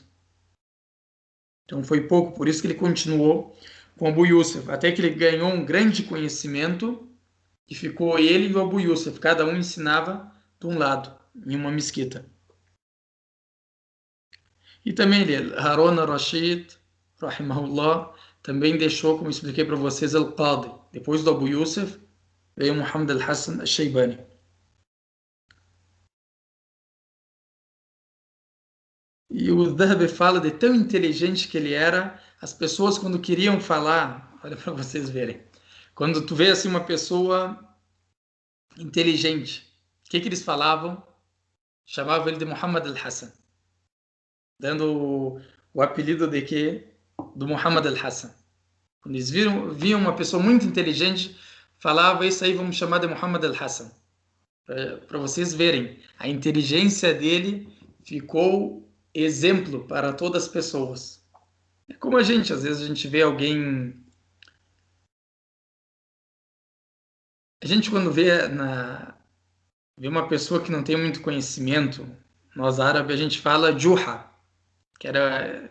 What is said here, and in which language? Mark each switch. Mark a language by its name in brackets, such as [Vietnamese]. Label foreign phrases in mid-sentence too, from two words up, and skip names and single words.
[Portuguese] Então foi pouco, por isso que ele continuou com o Abu Yusuf, até que ele ganhou um grande conhecimento e ficou ele e o Abu Yusuf, cada um ensinava de um lado, em uma mesquita. E também ele, Harun al-Rashid, rahimahullah, também deixou, como expliquei para vocês, al-Qadi. Depois do Abu Yusuf, veio Muhammad al-Hassan al-Shaybani. E o Dhahabi fala de tão inteligente que ele era, as pessoas quando queriam falar, olha para vocês verem, quando tu vê assim uma pessoa inteligente, o que eles falavam? Chamavam ele de Muhammad al-Hassan, dando o apelido de quê? Do Muhammad al-Hassan. Quando eles viam uma pessoa muito inteligente, falava isso aí, vamos chamar de Muhammad al-Hassan. Para vocês verem, a inteligência dele ficou exemplo para todas as pessoas. É como a gente, às vezes a gente vê alguém. A gente, quando vê uma pessoa que não tem muito conhecimento, nós árabes, a gente fala Juha, que era.